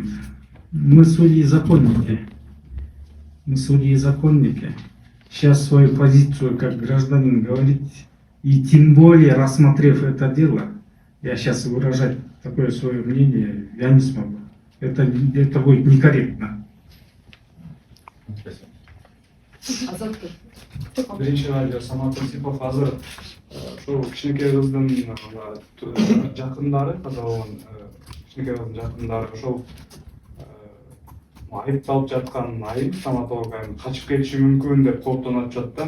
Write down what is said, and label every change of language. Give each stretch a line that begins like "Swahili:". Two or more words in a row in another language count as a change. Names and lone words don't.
Russian: Мы судьи и законники. Сейчас свою позицию как гражданин говорить, и тем более рассмотрев это дело, я сейчас выражать такое свое мнение я не смогу. Это будет некорректно.
Kyrgyz: Биринчи радио Самат Осипов азыр ошол кичинекей кыздын жакындары каза болгон кичинекей кыздын жакындары ошол айыпталып жаткан айып стоматолог качып кетиши мүмкүн деп кооптонуп жатат да.